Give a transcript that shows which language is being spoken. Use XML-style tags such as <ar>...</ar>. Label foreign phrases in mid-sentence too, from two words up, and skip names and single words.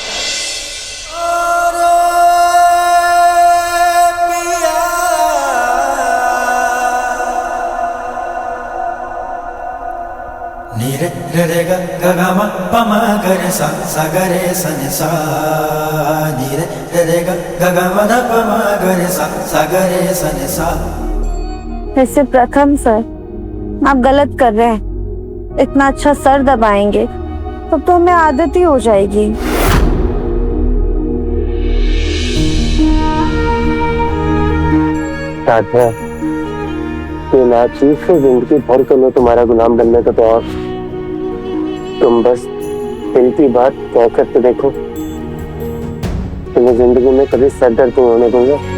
<hi>नीरे रे ग ग ग म प म ग रे सा सा ग रे सा नि सा। नीरे रे ग ग ग म ध प म ग रे सा सा ग रे सा नि सा। वैसे प्रथम सर, आप गलत कर रहे हैं। इतना अच्छा सर दबाएंगे तब तो हमें आदत ही हो जाएगी। राधा, ये नाचीज से जिंदगी भर के लिए तुम्हारा गुलाम बनने का तो, और तुम बस दिल की बात कह कर तो देखो, तुम्हें जिंदगी में कभी सर दर्द नहीं होने दूंगा।</hi>